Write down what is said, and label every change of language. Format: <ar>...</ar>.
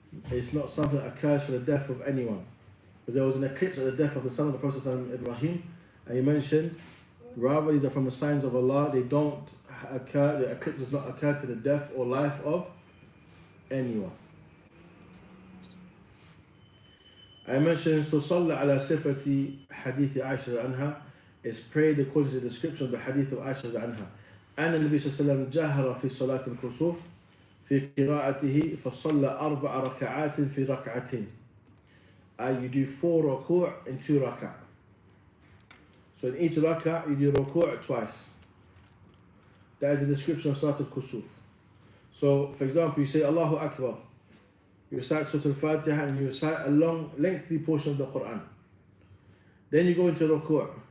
<en>It's not something that occurs for the death of anyone. Because there was an eclipse at the death of the son of the Prophet Ibrahim, and he mentioned, rather these are from the signs of Allah, they don't occur, the eclipse does not occur to the death or life of anyone. I mentioned</en> <ar>تصلى على صفة حديث عائشة عنها,</ar> <en>is prayed according to the description of the hadith of Aisha عنها.</en> <ar>أن النبي صلى الله عليه وسلم جهر في صلاة الكسوف في قراءته فصلى 4 ركعات في ركعتين.</ar> <en>You do 4 ruku' in 2 rak'ah. So in each rak'ah you do ruku' twice. That is the description of Salat al-Kusuf. So for example, you say Allahu Akbar, you recite Surah Al-Fatiha and you recite a long, lengthy portion of the Quran. Then you go into ruku'.</en>